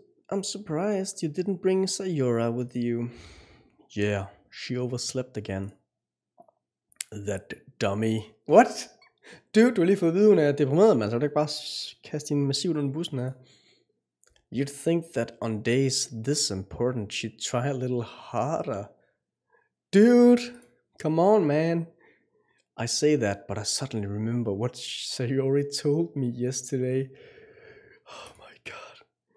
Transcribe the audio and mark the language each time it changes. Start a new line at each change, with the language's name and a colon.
English: I'm surprised you didn't bring Sayora with you. Yeah, she overslept again. That dummy. What?
Danish: Dude, du har lige fået at vide, hun er deprimeret, man. Så kan du ikke bare kaste hende massivt under bussen her.
English: You'd think that on days this important, she'd try a little harder. Dude, come on, man. I say that, but I suddenly remember what Sayori told me yesterday. Oh my god.